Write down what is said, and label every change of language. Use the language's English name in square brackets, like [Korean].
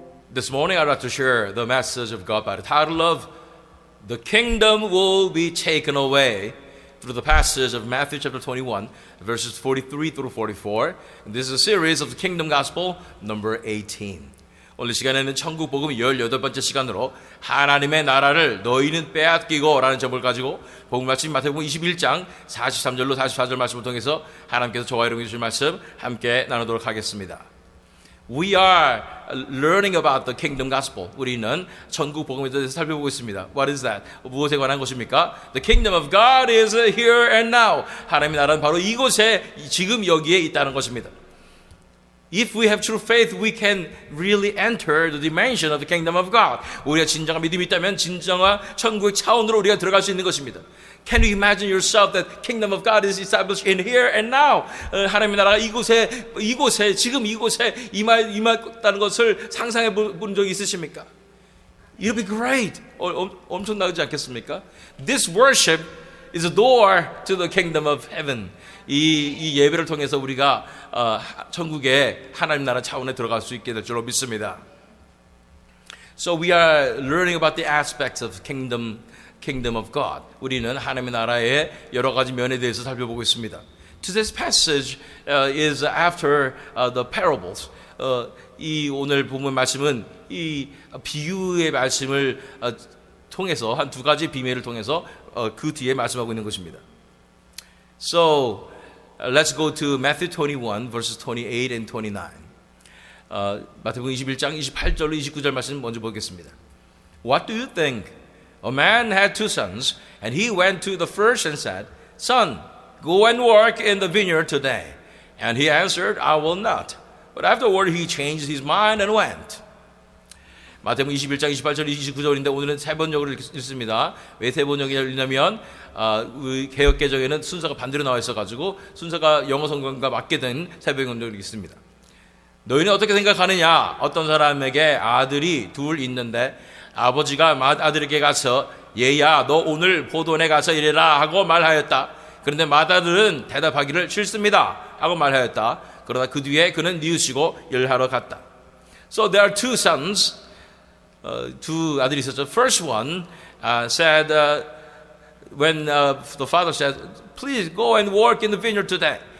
[English] This morning I'd like to share the message of God by the title of The Kingdom Will Be Taken Away through the passage of Matthew chapter 21, verses 43 through 44. And this is a series of the Kingdom Gospel number 18. [Korean] 오늘 시간에는 천국 복음 18번째 시간으로 하나님의 나라를 너희는 빼앗기고 라는 제목을 가지고 복음 말씀 마태복음 21장 43절로 44절 말씀을 통해서 하나님께서 저와 여러분에게 주실 말씀 함께 나누도록 하겠습니다. [English] We are learning about the kingdom gospel. [Korean] 우리는 천국 복음에 대해서 살펴보고 있습니다. [English] What is that? [Korean] 무엇에 관한 것입니까? [English] The kingdom of God is here and now. [Korean] 하나님의 나라는 바로 이곳에 지금 여기에 있다는 것입니다. [English] If we have true faith, we can really enter the dimension of the kingdom of God. [Korean] 우리가 진정한 믿음이 있다면 진정한 천국의 차원으로 우리가 들어갈 수 있는 것입니다. [English] Can you imagine yourself that kingdom of God is established in here and now? [Korean] 하나님의 나라가 이곳에 지금 이곳에 임했다는 것을 상상해 본 적이 있으십니까? [English] It'll be great. [Korean] 엄청나지 않겠습니까? [English] This worship is a door to the kingdom of heaven. [Korean] 이 예배를 통해서 우리가 천국의 하나님 나라 차원에 들어갈 수 있게 될 줄로 믿습니다. [English] So we are learning about the aspects of kingdom of God. [Korean] 우리는 하나님의 나라의 여러 가지 면에 대해서 살펴보고 있습니다. [English] Today's passage is after the parables. [Korean] 이 오늘 본문 말씀은 이 비유의 말씀을 통해서 한 두 가지 비밀을 통해서 그 뒤에 말씀하고 있는 것입니다. [English] So let's go to Matthew 21 verses 28 and 29. [Korean] 마태복음 21장 28절로 29절 말씀 먼저 보겠습니다. [English] What do you think? A man had two sons, and he went to the first and said, Son, go and work in the vineyard today. And he answered, I will not. But afterward he changed his mind and went. [Korean] 마태복음 21장 28절 29절인데 오늘은 세 번역으로 읽습니다. 왜 세 번역을 읽냐면 개역개정에는 순서가 반대로 나와 있어가지고 순서가 영어 성경과 맞게 된 세 번역을 읽습니다. 너희는 어떻게 생각하느냐? 어떤 사람에게 아들이 둘 있는데 아버지가 맏아들에게 가서 얘야 너 오늘 포도원에 가서 일해라 하고 말하였다. 그런데 맏아들은 대답하기를 싫습니다 하고 말하였다. 그러나 그 뒤에 그는 뉘우치고 일하러 갔다. [English] So there are two sons. [Korean] 두 아들이 있었죠. [English] First one said when the father said, "Please go and work in the vineyard today."